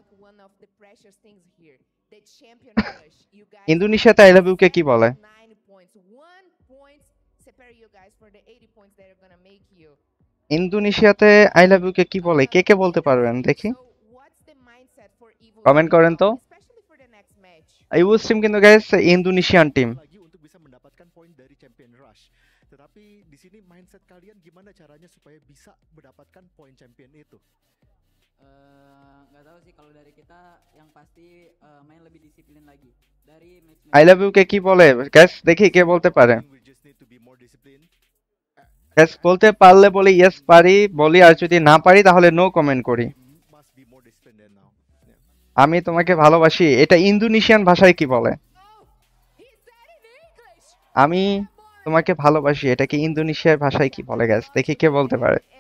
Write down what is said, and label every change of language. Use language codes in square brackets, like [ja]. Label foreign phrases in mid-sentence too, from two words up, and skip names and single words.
[bn] ইন্দোনেশিয়াতে [en] I love you [bn] কে কি বলে? ইন্দোনেশিয়াতে [en] I love you [bn] কে কি বলে, কে কে বলতে পারবেন দেখি? কমেন্ট করেন তো। ইবু স্ট্রিম কিন্তু গাইস [en] Indonesian team. [id] Tetapi di sini mindset kalian gimana caranya supaya bisa mendapatkan poin champion itu? Nggak tahu sih kalau dari kita yang pasti main lebih disiplin lagi. Dari match [en] I love you [bn] কে কি বলে গাইস দেখি কে বলতে পারে? গাইস বলতে পারলে বলি ইয়েস পারি বলি, আর যদি না পারি তাহলে [en] no comment [bn] করি। আমি তোমাকে ভালোবাসি এটা ইন্দোনেশিয়ান ভাষায় কি বলে? আমি তোমাকে ভালোবাসি এটা কি ইন্দোনেশিয়ার ভাষায় কি বলে গাইস, দেখি কে বলতে পারে।